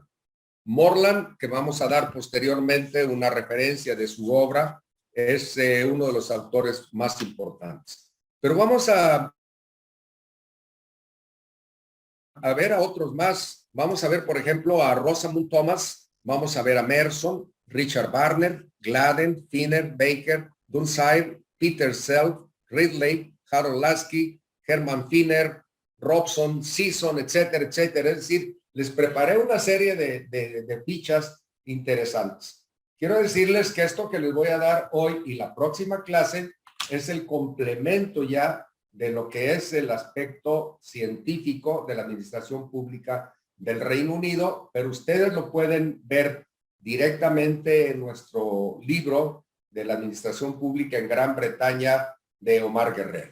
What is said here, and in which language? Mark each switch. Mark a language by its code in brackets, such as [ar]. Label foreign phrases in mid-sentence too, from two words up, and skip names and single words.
[es] Moreland, que vamos a dar posteriormente una referencia de su obra, es uno de los autores más importantes. Pero vamos a ver a otros más. Vamos a ver, por ejemplo, a Rosamund Thomas, vamos a ver a Merson, Richard Barner, Gladden, Finner, Baker, Dunsire, Peter Self, Ridley, Harold Lasky, Herman Finner, Robson, Season, etcétera, etcétera. Es decir, les preparé una serie de fichas interesantes. Quiero decirles que esto que les voy a dar hoy y la próxima clase es el complemento ya de lo que es el aspecto científico de la administración pública del Reino Unido, pero ustedes lo pueden ver directamente en nuestro libro de la administración pública en Gran Bretaña de Omar Guerrero.